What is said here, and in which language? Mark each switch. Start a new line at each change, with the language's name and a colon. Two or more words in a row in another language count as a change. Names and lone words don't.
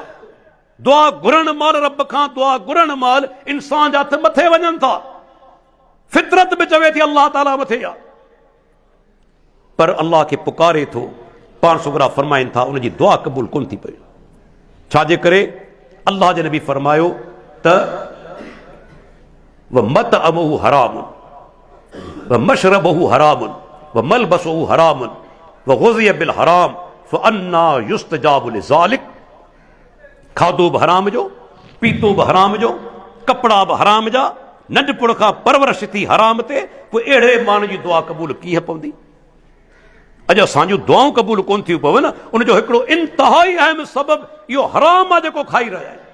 Sindhi: दुआ घुरण माल रब खां दुआ घुरण माल इंसान जा हथ मथे वञनि था, फितरत बि चवे थी अल्लाह ताला मथे आहे, पर अल्लाह खे पुकारे थो। पाण सुगरा फरमाइनि था उनजी दुआ क़बूल कोन थी पई। छाजे करे? अल्लाह जे नबी फरमायो त
Arabic: و مطعمه حرام و مشربه حرام و ملبسه حرام و غذي بالحرام فأنى يستجاب لذلك.
Sindhi: खाधो बि हराम जो, पीतो बि हराम जो, कपिड़ा बि हराम जा, नंढपुण खां परवरिश थी हराम ते, पोइ अहिड़े माण्हू जी दुआ क़बूल कीअं पवंदी? अॼु असांजूं दुआऊं क़बूल कोन थियूं पवन, उनजो हिकिड़ो इंतिहाई अहम सबबु इहो हराम आहे जेको खाई रहिया आहिनि।